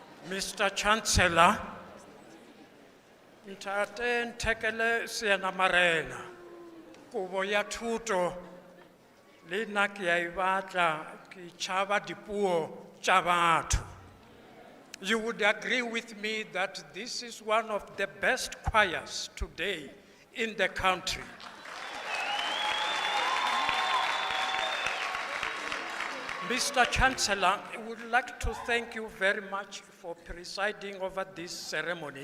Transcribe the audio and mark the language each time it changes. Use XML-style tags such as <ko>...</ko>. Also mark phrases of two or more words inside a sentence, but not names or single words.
<en>Mr. Chancellor,</en> <nso>Ntate Ntekele Sienamarena, Kubo ya thuto, le nna ke a e batla, ke tšhaba dipuo tša batho.</nso> <en>You would agree with me that this is one of the best choirs today in the country. Mr. Chancellor, I would like to thank you very much for presiding over this ceremony.</en>